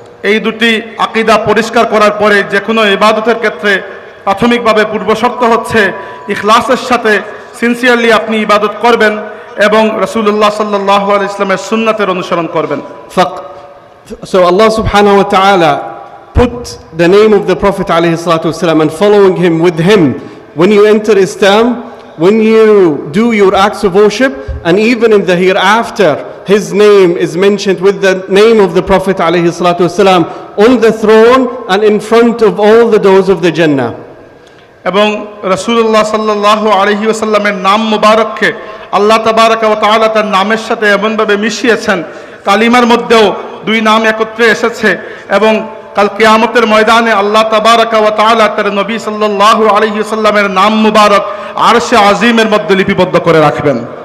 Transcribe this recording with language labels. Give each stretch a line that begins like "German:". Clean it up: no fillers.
Bangla: এই দুটি আকীদা পরিষ্কার করার পরে যে কোনো ইবাদতের ক্ষেত্রে প্রাথমিকভাবে পূর্বশর্ত হচ্ছে ইখলাসের সাথে সিনসিয়ারলি আপনি ইবাদত করবেন এবং রাসূলুল্লাহ সাল্লাল্লাহু আলাইহি ওয়াসাল্লামের সুন্নাতের অনুসরণ করবেন।
English: So Allah subhanahu wa ta'ala put the name of the Prophet alayhi salatu wassalam and following him with him when you enter Islam, when you do your acts of worship, and even in the hereafter his name is mentioned with the name of the Prophet alayhi salatu wassalam on the throne and in front of all the doors of the Jannah.
Bangla: এবং রাসূলুল্লাহ সাল্লাল্লাহু আলাইহি ওয়াসাল্লামের নাম মুবারককে আল্লাহ তাবারাকা ওয়া তাআলা তার নামের সাথে এমনভাবে মিশিয়েছেন, কালিমার মধ্যেও দুই নাম একত্রে এসেছে, এবং কাল কিয়ামতের ময়দানে আল্লাহ তাবারাকা ওয়া তাআলা তার নবী সাল্লাল্লাহু আলাইহি ওয়াসাল্লামের নাম মুবারক আরশে আজিমের মধ্যে লিপিবদ্ধ করে রাখবেন।